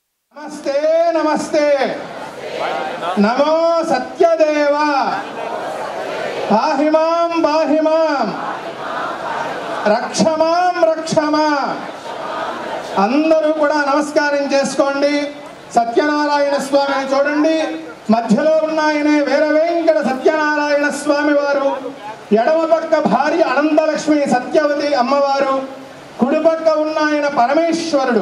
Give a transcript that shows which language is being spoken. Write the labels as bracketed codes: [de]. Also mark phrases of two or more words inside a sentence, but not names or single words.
[sa] नमस्ते नमस्ते नमो सत्यदेव पाहि मां रक्षमां रक्षमा [te] అందరూ కూడా నమస్కారం చేసుకోండి. సత్యనారాయణ స్వామిని చూడండి. మధ్యలో ఉన్న ఆయనే వీర వెంకట సత్యనారాయణ స్వామి వారు, ఎడమ పక్క భార్య అనంతలక్ష్మి సత్యవతి అమ్మవారు, కుడిపక్క ఉన్న ఆయన పరమేశ్వరుడు.